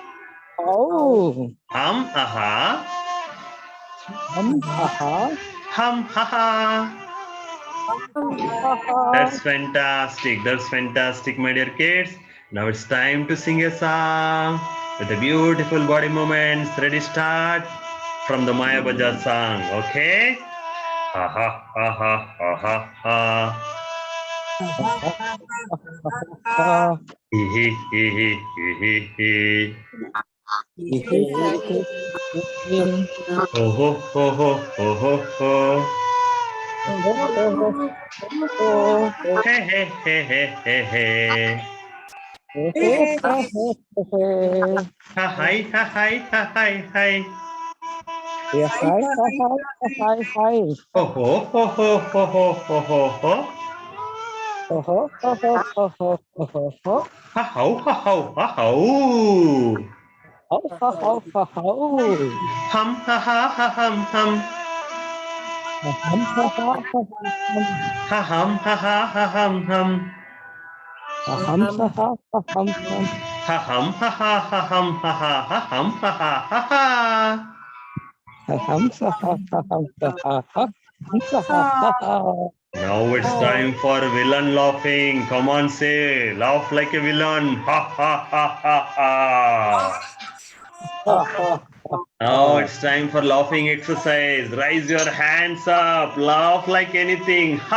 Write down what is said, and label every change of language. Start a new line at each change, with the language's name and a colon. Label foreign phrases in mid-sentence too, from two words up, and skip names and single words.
English: Aha. Haha. That's fantastic. That's fantastic, my dear kids. Now it's time to sing a song with the beautiful body movements. Ready, start from the Maya Bajaj song. Okay? Ha ha ha ha ha ha ha. Hee hee hee hee hee hee. Ho ho ho ho ho ho ho. Hey hey hey hey hey hey. Ha hi ha hi ha hi hi. Ho ho ho ho ho ho ho ho ho. Ha ho ha ho ha ho. Hum ha ha ha hum hum. Ha hum ha ha ha hum hum. Ha hum ha ha ha hum ha ha ha hum ha ha ha ha. Now it's time for villain laughing. Come on, say, laugh like a villain. Ha ha ha ha ha. Now it's time for laughing exercise. Raise your hands up. Laugh like anything.